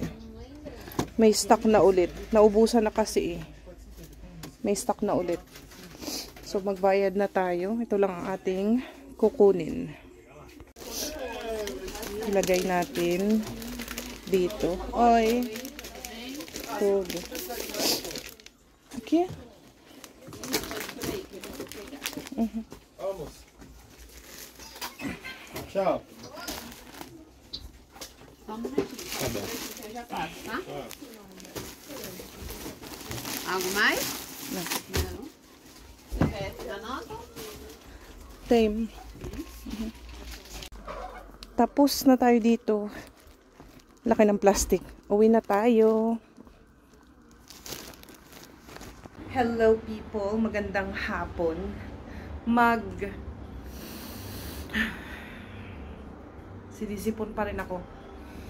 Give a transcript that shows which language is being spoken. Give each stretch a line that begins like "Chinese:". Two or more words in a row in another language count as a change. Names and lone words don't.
Filipino: May stock na ulit. Naubusan na kasi eh. May stock na ulit. So, magbayad na tayo. Ito lang ang ating kukunin. Ilagay natin dito. Oy. Tubo. Okay.
Portuguese: Vamos. Tchau. Tá bom. Já passa, tá? Algo mais? Não. Não. Você nota?
Filipino: Same. Tapos na tayo dito. Laki ng plastic. Uwi na tayo.
English: Hello people,
Filipino: magandang hapon. Sinisipon pa rin ako.